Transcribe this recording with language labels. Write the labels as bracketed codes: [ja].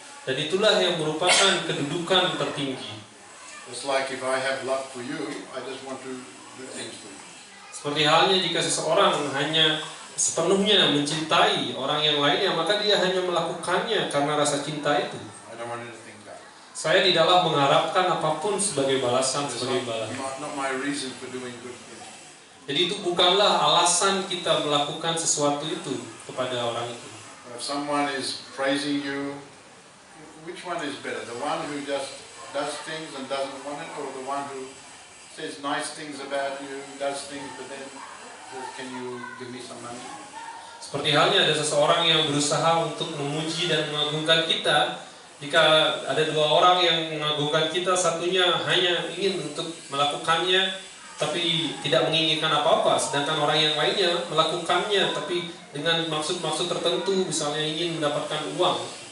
[id] Dan itulah yang merupakan kedudukan tertinggi. [en] It's like if I have love for you, I just want to do things for you. [id] Seperti halnya jika seseorang hanya sepenuhnya mencintai orang yang lainnya, maka dia hanya melakukannya karena rasa cinta itu. [en] I don't want anything back. [id] Saya tidaklah mengharapkan apapun sebagai balasan, [en] It's [id] sebagai balasan. [en] not my reason for doing good things. [id] Jadi itu bukanlah alasan kita melakukan sesuatu itu kepada orang itu. [en] If someone is praising you, which one is better? The one who just does things and doesn't want it, or the one who says nice things about you, does things, but then says, can you give me some money? [id] Seperti halnya ada seseorang yang berusaha untuk memuji dan mengagungkan kita. Jika ada dua orang yang mengagungkan kita, satunya hanya ingin untuk melakukannya tapi tidak menginginkan apa-apa, sedangkan orang yang lainnya melakukannya tapi dengan maksud-maksud tertentu, misalnya ingin mendapatkan uang.